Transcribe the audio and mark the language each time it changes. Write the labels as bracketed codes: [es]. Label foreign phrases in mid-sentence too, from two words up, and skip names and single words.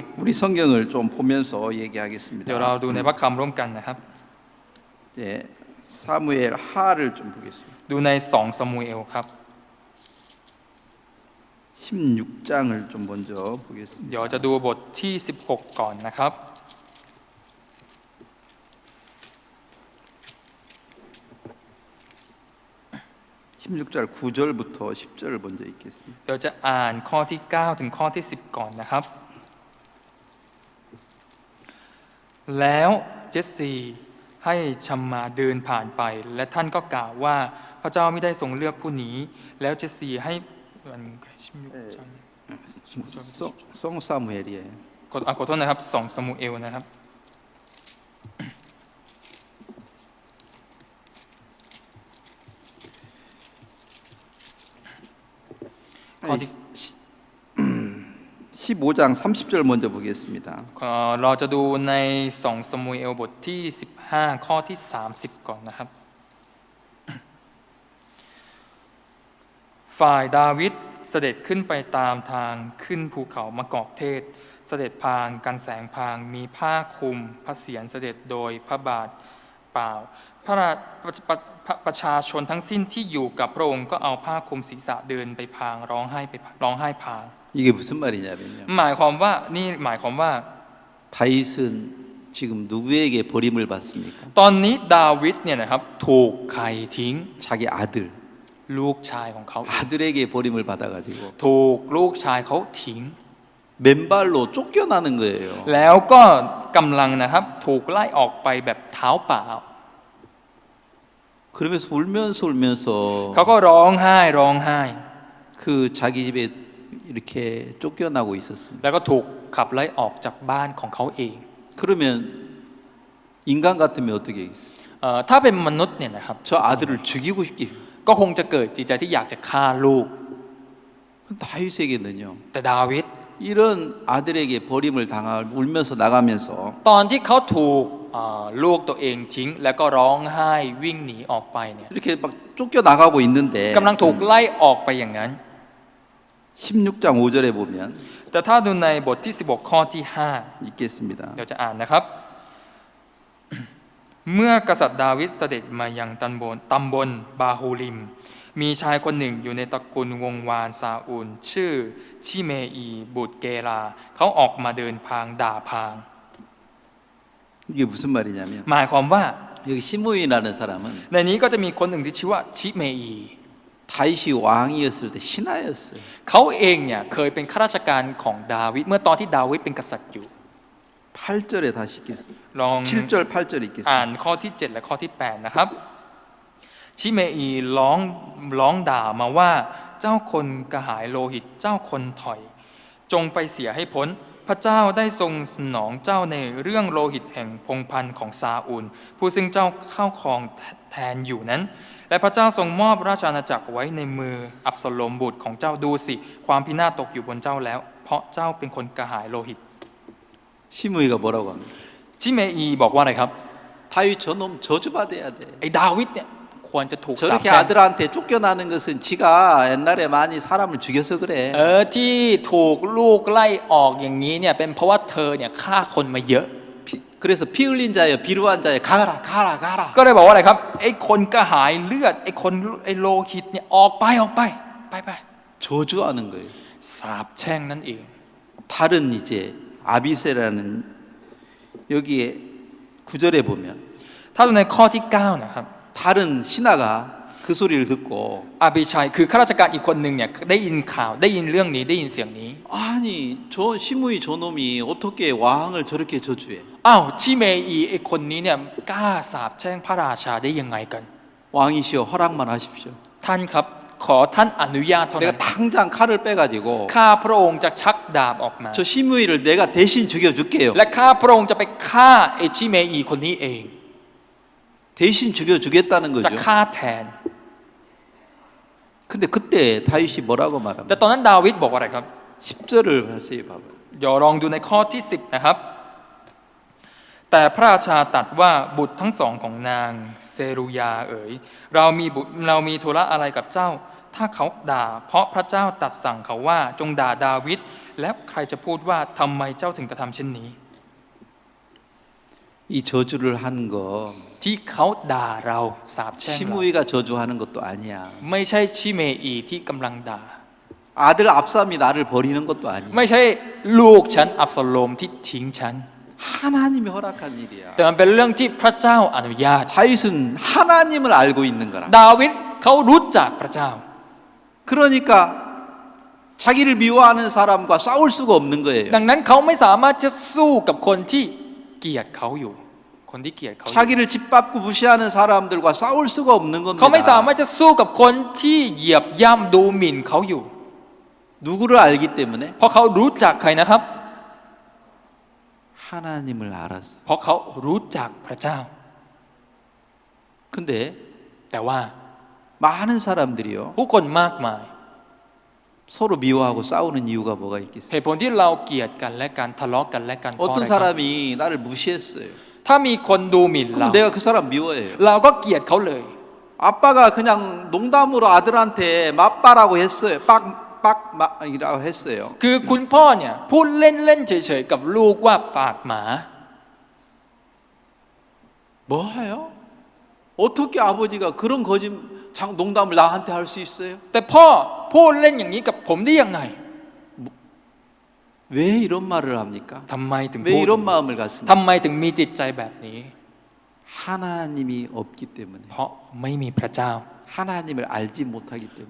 [ko] 우리 성경을 좀 보면서 [th] เดี๋ยว [ko] 얘기하겠습니다. [th] เราดูในพระคำร่วมกันนะครับ [ko] 네, 사무엘 하를 좀 보겠습니다. [th] ดูใน2 ซามูเอลครับ [ko] 16장을 좀 먼저 [th] เดี๋ยว [ko] 보겠습니다. [th] จะดูบทที่ 16 ก่อนนะครับ [ko] 16절 9절부터 10절을 먼저 읽겠습니다. [th] เดี๋ยวจะอ่านข้อที่ 9 ถึงข้อที่ 10 ก่อนนะครับ แล้วเจสซีให้ชัมมาเดินผ่านไป และท่านก็กล่าวว่าพระเจ้าไม่ได้ทรงเลือกผู้นี้ แล้วเจสซีให้ [ko] 송 사무엘이에요. [th] ขอโทษนะครับ2 ซามูเอลนะครับ [ko] 아니, 15장 30절 먼저 보겠습니다. [th] เราจะดูใน2 ซามูเอลบทที่ 15 ข้อที่ 30 ก่อนนะครับ ฝ่ายดาวิดเสด็จขึ้นไปตามทางขึ้นภูเขามะกอกเทศ เสด็จพางกันแสงพางมีผ้าคลุมพระเศียรเสด็จโดยพระบาทเปล่าประชาชนทั้งสิ้นที่อยู่กับพระองค์ก็เอาผ้าคลุมศีรษะเดินไปพางร้องไห้พาง [ko] 이게 무슨 말이냐면요. [th] หมายความว่า [ko] 다윗은 지금 누구에게 버림을 받습니까? [th] ตอนนี้ดาวิดเนี่ยนะครับถูกใครทิ้ง [ko] 자기 아들, [th] ลูกชายของเขา [ko] 아들에게 버림을 받아가지고 [th] ถูกลูกชายเขาทิ้ง [ko] 맨발로 쫓겨나는 거예요. [th] แล้วก็กำลังนะครับถูกไล่ออกไปแบบเท้าเปล่า [ko] 그러면서 울면서 [th] เขาก็ร้องไห้ [ko] 그 자기 집에 이렇게 쫓겨나고 있었습니다. [th] แล้วก็ถูกขับไล่ออกจากบ้านของเขาเอง [ko] 그러면 인간 같으면 어떻게 하겠어요? [th] ถ้าเป็นมนุษย์เนี่ยนะครับ [ko] 저 아들을 죽이고 싶게. [th] ก็คงจะเกิดจิตใจที่อยากจะฆ่าลูก [ko] 다윗에게는요. [th] แต่ดาวิด [ko] 이런 아들에게 버림을 당할 울면서 나가면서 [th] ตอนที่เขาถูกลูกตัวเองทิ้ง แล้วก็ร้องไห้วิ่งหนีออกไปเนี่ย [ko] 이렇게 막 쫓겨나가고 있는데 [th] กำลังถูกไล่ออกไปอย่างนั้น [ko] 16장 5절에 보면 [th] แต่ถ้าดูในบทที่ 16 ข้อที่ [ko] 읽겠습니다. [th] 5 เดี๋ยวจะอ่านนะครับ เมื่อกษัตริย์ดาวิดเสด็จมายังตำบลบาฮูริม มีชายคนหนึ่งอยู่ในตระกูลวงวานซาอูลชื่อชิเมอีบุตรเกลาเขาออกมาเดินพางด่าพาง [ko] 이게 무슨 말이냐면 [th] หมายความว่า [ko] 여기 시므이라는 사람은 [th] ในนี้ก็จะมีคนหนึ่งที่ชื่อว่าชิเมอี [ko] 다윗이 왕이었을 때 신하였어요. [th] เขาเองเนี่ยเคยเป็นข้าราชการของดาวิดเมื่อตอนที่ดาวิดเป็นกษัตริย์อยู่ [ko] 8절에 다시 읽겠습니다. [th] ลอง [ko] 7절 8절 อ่า 읽겠습니다. [th] นข้อที่ 7 และข้อที่ 8 นะครับชิเมอีร้องด่ามาว่าเจ้าคนกระหายโลหิตเจ้าคนถอย จงไปเสียให้พ้นพระเจ้าได้ทรงสนองเจ้าในเรื่องโลหิตแห่งพงศ์พันธ์ของซาอูลผู้ซึ่งเจ้าเข้าครองแทนอยู่นั้น และพระเจ้าทรงมอบราชอาณาจักรไว้ในมืออับสโลมบุตรของเจ้าดูสิความพินาศตกอยู่บนเจ้าแล้ว เพราะเจ้าเป็นคนกระหายโลหิต [ko] 시므이가 뭐라고 합니까? [th] ชิเมอีบอกว่าอะไรครับ [ko] 다윗 저놈 저주받아야 돼. [th] ไอ้ดาวิดเนี่ยควรจะถูกสาป [ko] 저렇게 [th] แช่ง [ko] 아들한테 쫓겨나는 것은 지가 옛날에 많이 사람을 죽여서 그래. [th] ที่ถูกลูกไล่ออกอย่างนี้เนี่ยเป็นเพราะว่าเธอเนี่ยฆ่าคนมาเยอะ [ko] 그래서 피 흘린 자여 비루한 자여 가라. [th] ก็เลยบอกว่าอะไรครับไอ้คนกระหายเลือดไอ้โลหิตเนี่ยออกไปไป [ko] 저주하는 거예요. [th] สาปแช่งนั่นเอง [ko] 다른 이제 아비세라는 여기에 9절에 보면 [th] ถ้าดูในข้อที่ 9 นะครับ [ko] 다른 신하가 그 소리를 듣고 [th] อาบิชัยคือข้าราชการอีกคนหนึ่งเนี่ยได้ยินข่าวได้ยินเรื่องนี้ได้ยินเสียงนี้ [ko] 아니 저 시므이 저놈이 어떻게 왕을 저렇게 저주해? [th] อ้าวชิเมอีไอ้คนนี้เนี่ยกล้าสาปแช่งพระราชาได้ยังไงกัน [ko] 왕이시여 허락만 하십시오. [th] ท่านครับขอท่านอนุญาตเท่า [ko] 내가 [th] นั้น [ko] 당장 칼을 빼가지고 [th] ข้าพระองค์จะชักดาบออกมา [ko] 저 시므이를 내가 대신 죽여줄게요. [th] และข้าพระองค์จะไปฆ่าไอ้ชิเมอีคนนี้เอง [ko] 대신 죽여주겠다는 [th] จะ [ko] 거죠. [th] ฆ่าแทน [ko] 근데 그때 다윗이 뭐라고 [th] แต่ [ko] 말합니까? [th] ตอนนั้นดาวิดบอกว่าอะไรครับ [ko] 10절을 자세히 봐봐요. [th] เดี๋ยวลองดูในข้อที่ 10 นะครับ แต่พระราชาตรัสว่าบุตรทั้งสองของนางเซรุยาเอ๋ยเรามีธุระอะไรกับเจ้า ถ้าเขาด่าเพราะพระเจ้าตรัสสั่งเขาว่าจงด่าดาวิดแล้วใครจะพูดว่าทำไมเจ้าถึงกระทำเช่นนี้ [ko] 이 저주를 하는 거 [th] ที่เขาด่าเราสาปแช่งเรา [ko] 시므이가 저주하는 것도 아니야. [th] ไม่ใช่ชิเมอีที่กำลังด่า [ko] 아들 압살롬이 나를 버리는 것도 아니야. [th] ไม่ใช่ลูกฉันอับสโลมที่ทิ้งฉัน [ko] 하나님이 허락한 일이야. [th] แต่มันเป็นเรื่องที่พระเจ้าอนุญาต [ko] 다윗은 하나님을 알고 있는 거라. [th] ดาวิดเขารู้จักพระเจ้า [ko] 그러니까 자기를 미워하는 사람과 싸울 수가 없는 거예요. [th] ดังนั้นเขาไม่สามารถจะสู้กับคนที่เกลียดเขาอยู่ คนที่เกลียดเขาอยู่ [ko] 자기를 짓밟고 무시하는 사람들과 싸울 수가 없는 [th] เขาไม่สามารถ [ko] 겁니다. [th] จะสู้กับคนที่เหยียบย่ำดูหมิ่นเขาอยู่ [ko] 누구를 알기 때문에? [th] เพราะเขารู้จักใครนะครับ [ko] 하나님을 알았어. [th] เพราะเขารู้จักพระเจ้า [ko] 근데 [th] แต่ว่า [ko] 많은 사람들이요 [th] ผู้คนมากมาย [ko] 서로 미워하고 싸우는 이유가 뭐가 있겠어요? [th] เหตุผลที่เราเกลียดกันและการทะเลาะกันและกันเพราะ [ko] 어떤 [th] อะไรครับ [ko] 사람이 나를 무시했어요. [th] ถ้ามีคนดูหมิ่นเรา [ko] 그럼 내가 그 사람 미워해요. [th] เราก็เกลียดเขาเลย [ko] 아빠가 그냥 농담으로 아들한테 맞바라고 했어요. 빡이라고 했어요. [th] คือคุณพ่อเนี่ยพูดเล่นๆเฉยๆกับลูกว่าปากหมา [ko] 뭐예요? 어떻게 아버지가 그런 농담을 나한테 할 수 있어요? [th] แต่พ่อพูดเล่นอย่างนี้กับผมได้ยังไง [ko] 왜 이런 말을 합니까? [th] ทำไมถึง [ko] 왜 [th] พูด [ko] 이런 마음을 갖습니까? [th] ทำไมถึงมีจิตใจแบบนี้ [ko] 하나님이 없기 때문에. [th] เพราะไม่มีพระเจ้า [ko] 하나님을 알지 못하기 때문에.